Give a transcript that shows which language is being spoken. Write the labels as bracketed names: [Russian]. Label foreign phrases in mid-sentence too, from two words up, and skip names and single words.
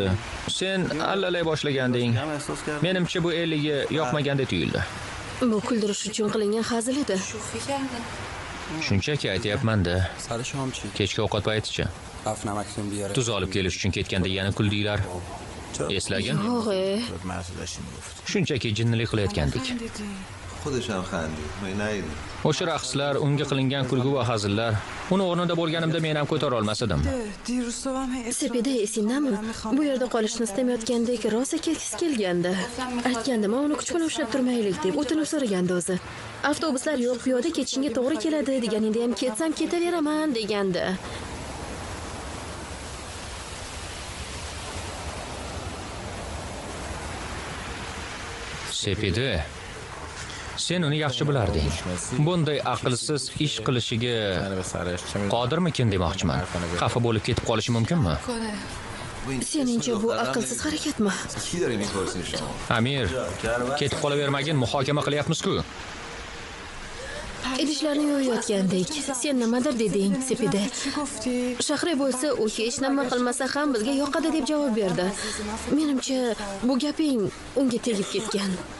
[Uzbek] Sen allalay boshlaganding. Menimcha bu eliga yoqmaganda tuyuldi. Bu kuldirish uchun qilingan hazil edi. Shunchaki aytyapman-da. Kechki ovqat payticha. Tuz olib kelish uchun ketganda yana kuldinglar. Eslagin? Yo'q. Shunchaki jinnilik qilayotgandik. [Persian] خودش هم خندید. من ندیدم. [Uzbek] O'sha raqslar, unga qilingan kulgu va hazillar, uni o'rnida bo'lganimda men ham ko'tara olmas edim. Sepida esingdami? Bu yerda qolishni istamayotgandek rosa ketgisi kelgandi. Aytgandim, uni kuch bilan ushlab turmaylik deb o'tinib so'ragandi o'zi. Avtobuslar yo'q, piyoda ketishingga to'g'ri keladi deganingda ham ketsam ketaveraman degandi. Sepida, sen uni yaxshi bilarding. Bunday aqlsiz ish qilishiga qodirmikin demoqchiman. Xafa bo'lib ketib qolishi mumkinmi? Seningcha bu aqlsiz harakatmi? [Persian] کی داری میپرسین شما؟ [Uzbek] Amir, ketib qolavermagin, muhokama qilyapmiz-ku. Idishlarni yuvayotgandik. Sen nimadir deding, Sepida. Shahri bo'lsa, u hech nima qilmasa ham bizga yoqadi deb javob berdi. Menimcha, bu gaping unga tegib ketgan.